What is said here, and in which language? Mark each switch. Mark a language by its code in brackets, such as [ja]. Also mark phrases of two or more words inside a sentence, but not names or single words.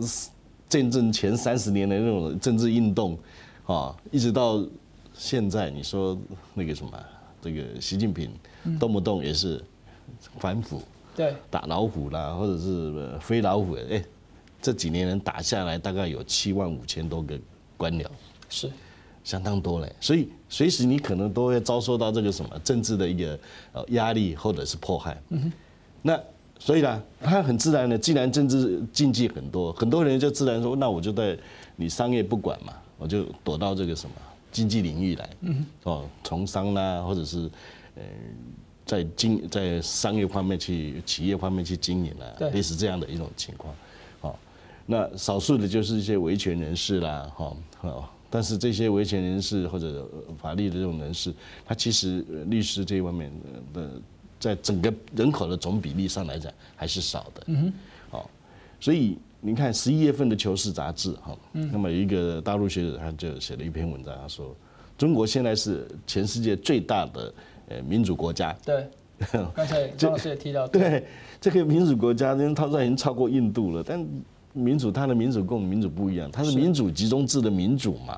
[zh] 建政前30年的那種政治運動，啊，一直到現在，你說那個什麼，這個習近平動不動也是反腐，對，打老虎啦，或者是飛老虎，哎，這幾年人打下來大概有75000多個官僚，是相當多嘞，所以隨時你可能都會遭受到這個什麼政治的一個壓力或者是迫害。那所以呢，他很自然的，既然政治禁忌很多人就自然說，那我就在你商業不管嘛，我就躲到這個什麼經濟領域來，哦，從商啦，或者是在商業方面去企業方面去經營啦，類似這樣的一種情況。哦，那少數的就是一些維權人士啦，哈，但是這些維權人士或者法律的這種人士，他其實律師這一方面的，在整個人口的總比例上來講還是少的。好，所以你看11月份的《求是》杂志哈，那么有一个大陆学者他就写了一篇文章，他说中国现在是全世界最大的民主国家。对，刚才张老师也提到，对这个民主国家，因为它已经超过印度了，但民主它的民主跟我们民主不一样，它是民主集中制的民主嘛。